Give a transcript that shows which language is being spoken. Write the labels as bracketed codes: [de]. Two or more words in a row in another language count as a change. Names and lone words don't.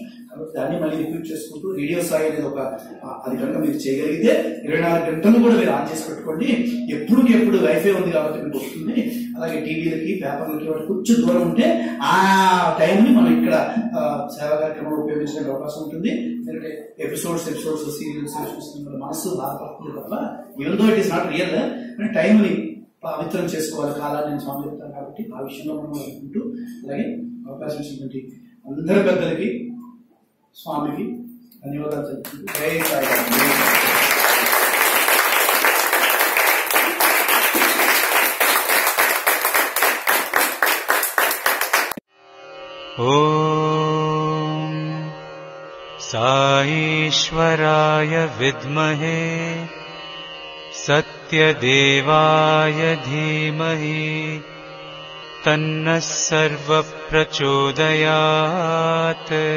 [te] కాబట్టి దాన్ని మళ్ళీ రిపీట్ చేసుకుంటూ రేడియో సాయి అనేది ఒక అది కనుక మీరు చేయగలిగితే 24 గంటలు కూడా మీరు ఆన్ చేసి పెట్టుకోండి. ఎప్పుడు వైఫై ఉంది కాబట్టి మీకు వస్తుంది. అలాగే టీవీలకి పేపర్లకి వాటి కొంచెం దూరం ఉంటే ఆ టైంని మనం ఇక్కడ సేవా కార్యక్రమంలో ఉపయోగించడానికి అవకాశం ఉంటుంది. ఎందుకంటే [en] episodes serials [te] మనసు బాధపడుతుంది తప్ప [en] even though it is not real. [te] అంటే టైంని పవిత్రం చేసుకోవాలి, కాలాన్ని నేను స్వామి చెప్తాను. కాబట్టి ఆ విషయంలో మనం అనుకుంటూ అలాగే అవకాశం ఇచ్చినటువంటి అందరి పెద్దలకి స్వామికి ధన్యవాదాలు చెప్తుంది. జై సాయి. [sa] ओम साईश्वराय विद्महे सत्यदेवाय धीमहि तन्नः सर्वः प्रचोदयात्।